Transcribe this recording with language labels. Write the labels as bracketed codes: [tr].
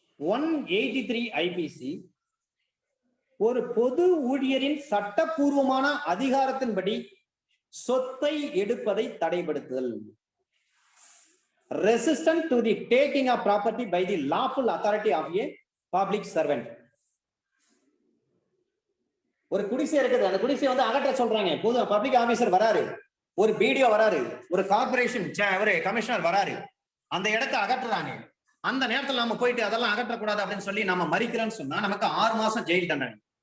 [ta] 183 IBC ஒரு பொது ஊழியரின் சட்டப்பூர்வமான அதிகாரத்தின்படி சொத்தை எடுப்பதை தடைப்படுத்துதல். [en] Resistance to the taking of property by the lawful authority of a public servant. [ta] ஒரு குடிசை இருக்குது, அந்த குடிசை வந்து அகற்ற சொல்றாங்க. பொது பப்ளிக் ஆபீசர் வராரு, ஒரு பிடிஓ வராரு, ஒரு கார்பரேஷன் ஒரு கமிஷனர் வராரு, அந்த இடத்தை அகற்றுறாங்க. அந்த நேரத்தில் நம்ம போயிட்டு அதெல்லாம் அகற்றக்கூடாது அப்படின்னு சொல்லி நம்ம மறிக்கிறோம்னு சொன்னா நமக்கு 6 மாசம் ஜெயில் தண்டனை.